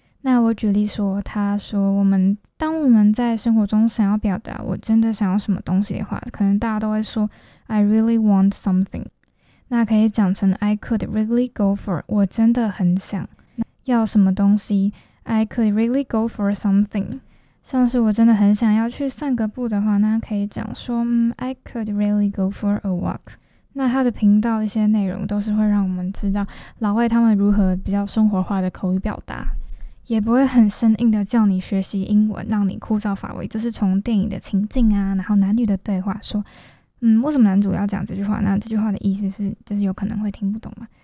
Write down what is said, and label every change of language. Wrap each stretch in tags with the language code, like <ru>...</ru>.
<zh>那我举例说，他说当我们在生活中想要表达我真的想要什么东西的话，可能大家都会说</zh> <en>I really want something，</en> <zh>那可以讲成</zh> <en>I could really go for，</en> <zh>我真的很想要什么东西。</zh> <en>I could really go for something，</en> <zh>像是我真的很想要去散个步的话，那可以讲说</zh> <en>I could really go for a walk。</en> <zh>那他的频道一些内容都是会让我们知道老外他们如何比较生活化的口语表达，也不会很生硬的叫你学习英文让你枯燥乏味，就是从电影的情境啊，然后男女的对话说为什么男主要讲这句话，那这句话的意思是就是有可能会听不懂嘛？</zh>